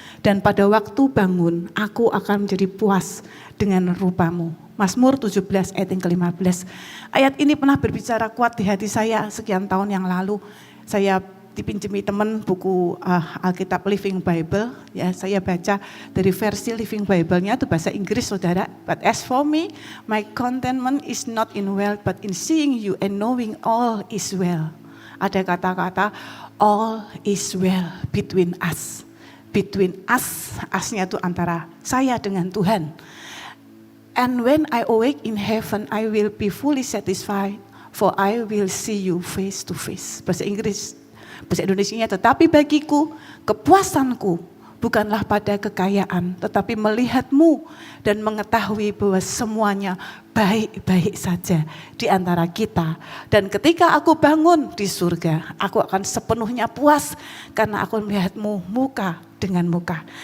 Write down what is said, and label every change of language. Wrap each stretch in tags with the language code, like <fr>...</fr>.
<id>Dan pada waktu bangun aku akan menjadi puas dengan rupamu. Mazmur 17 ayat yang ke-15. Ayat ini pernah berbicara kuat di hati saya sekian tahun yang lalu. Saya dipinjemi teman buku Alkitab Living Bible, ya saya baca dari versi Living Bible-nya itu bahasa Inggris saudara.</id> <en>But as for me, my contentment is not in wealth, but in seeing you and knowing all is well.</en> <id>Ada kata-kata</id> <en>all is well between us.</en> <id>Between us, asnya itu antara saya dengan Tuhan.</id> <en>And when I awake in heaven, I will be fully satisfied, for I will see you face to face.</en> <id>Bahasa Inggris. Bahasa Indonesianya, tetapi bagiku kepuasanku bukanlah pada kekayaan, tetapi melihatmu dan mengetahui bahwa semuanya baik-baik saja di antara kita. Dan ketika aku bangun di surga, aku akan sepenuhnya puas karena aku melihatmu muka dengan muka.</id>